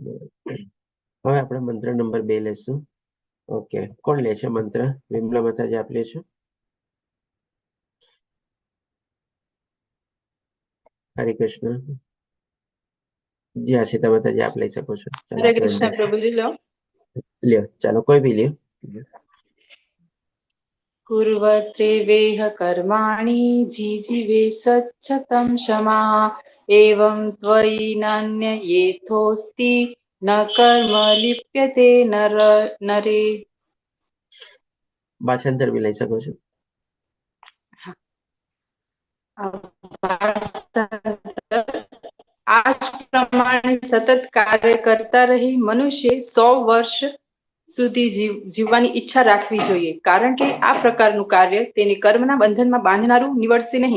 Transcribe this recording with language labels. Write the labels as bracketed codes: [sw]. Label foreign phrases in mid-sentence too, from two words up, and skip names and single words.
[gu] હવે આપણે મંત્ર નંબર 2 લેશું. ઓકે, કોણ લેશે મંત્ર? વિમલા માતાજી આપ લેશો? હરે કૃષ્ણ. જી આશિતા માતાજી આપ લઈ શકો છો. હરે કૃષ્ણ પ્રભુજી લો. લ્યો, ચાલો કોઈ બી લ્યો. [sa] कुर्वत्रेवेह कर्माणि जीजिवे स्वच्छतं क्षमा एवं त्वयि नान्ययेथोऽस्ति न कर्म लिप्यते नरे. [gu] ભાષાંતર બી લઈ શકો છો. આ જ પ્રમાણે સતત કાર્ય કરતા રહી મનુષ્ય 100 વર્ષ સુધી જીવવાની ઈચ્છા રાખવી જોઈએ, કારણ કે આ પ્રકારનું કાર્ય તેને કર્મના બંધનમાં બાંધનારું નીવડશે નહીં.